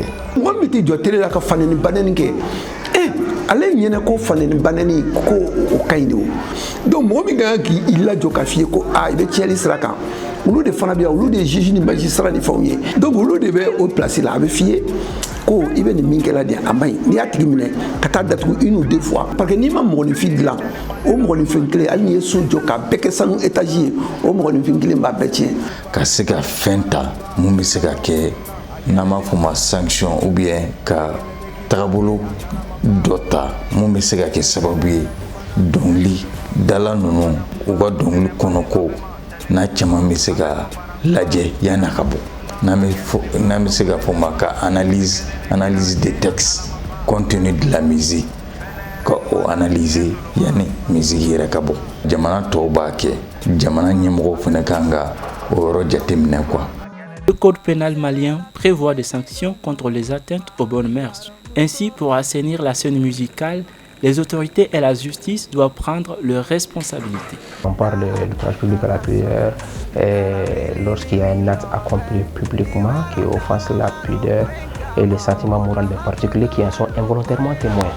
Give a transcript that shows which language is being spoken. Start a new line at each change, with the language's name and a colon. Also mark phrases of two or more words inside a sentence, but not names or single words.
Bambara: Mɔgɔ min tɛ jɔ télé la ka fanɛni banɛni kɛ ale ɲɛnɛ ko fanɛni banɛni ko o ka ɲi de o donc mɔgɔ min ka kan k'i lajɔ ka f'i ye ko i bɛ tiɲɛli sira kan olu de fana bɛ yan olu de ye juge ni magistrat ni fɛnw ye donc olu de bɛ o place la a bɛ f'i ye ko i bɛ nin min kɛla de a man ɲi n'i y'a tigi minɛ ka taa datugu
French: une ou deux fois parce que
Bambara: n'i ma mɔgɔninfin dilan o mɔgɔninfin kelen hali n'i ye so jɔ k'a bɛɛ kɛ sanu étage ye o mɔgɔninfin kelen b'a bɛɛ tiɲɛ. Ka se ka fɛn ta mun bɛ se ka kɛ n'an b'a fɔ ma sanction
French: ou bien
Bambara: ka tagabolo dɔ ta mun bɛ se ka kɛ sababu ye dɔnkili dala ninnu u ka dɔnkili kɔnɔ ko n'a caman bɛ se ka lajɛ yanni a ka bɔ. N'an bɛ se ka fɔ ma ka
French: analyse des textes compte tenu de la musique
Bambara: ka o analyser yanni musique yɛrɛ ka bɔ. Jamana tɔw b'a kɛ jamana ɲɛmɔgɔw fana kan ka o yɔrɔ jateminɛ quoi.
French: Le code pénal malien prévoit des sanctions contre les atteintes aux bonnes mœurs. Ainsi, pour assainir la scène musicale, les autorités et la justice doivent prendre leurs responsabilités. On parle de l'outrage public à la prière lorsqu'il y a un acte accompli publiquement qui offense la pudeur et le sentiment moral des particuliers qui en sont involontairement témoins.